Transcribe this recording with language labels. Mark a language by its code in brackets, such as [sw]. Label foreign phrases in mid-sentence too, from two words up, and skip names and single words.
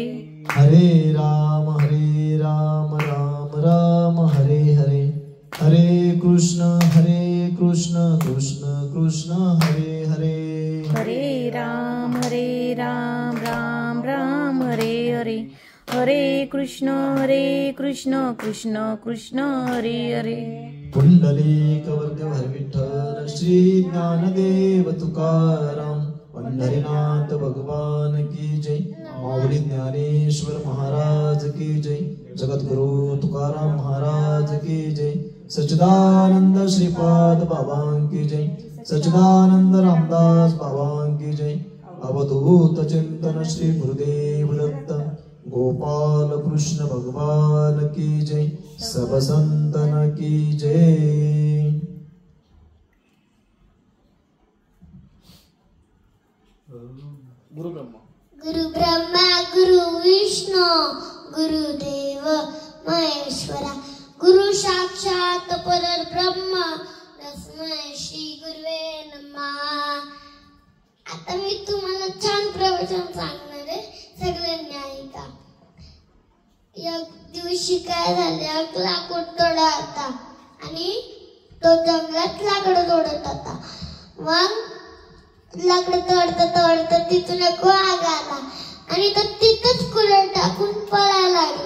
[sa] हरे राम राम राम हरे हरे, हरे कृष्ण कृष्ण कृष्ण हरे हरे, हरे राम राम राम हरे हरे, हरे कृष्ण कृष्ण कृष्ण हरे हरे, [mr] पुंडलिक वरदेव विठ्ठल श्री ज्ञानदेव तुकाराम, पंढरीनाथ [hi] भगवान की जय, [mr] माऊली [hi] ज्ञानेश्वर महाराज की जय, जगद्गुरु तुकाराम महाराज की जय, सच्चिदानंद श्रीपाद बाबा की जय, सच्चिदानंद रामदास बाबा की जय, अवधूत चिंतन श्री गुरुदेव दत्त गोपाल कृष्ण भगवान की जय, सब संतन की जय। [sa] गुरु ब्रह्मा गुरु विष्णु गुरुदेव महेश्वरा, गुरु साक्षात परब्रह्म तस्मै श्री गुरुवे नमः। [mr] आता मी तुम्हाला छान प्रवचन सांगणार आहे, सगळ्यांनी ऐका। एक दिवशी काय झाले, एक लाकूड तोडा होता आणि तो जंगलात लाकड तोडत होता। मग लाकड तोडता तिथून एक वाघ आला आणि तो तिथंच कुलर टाकून पळायला लागला।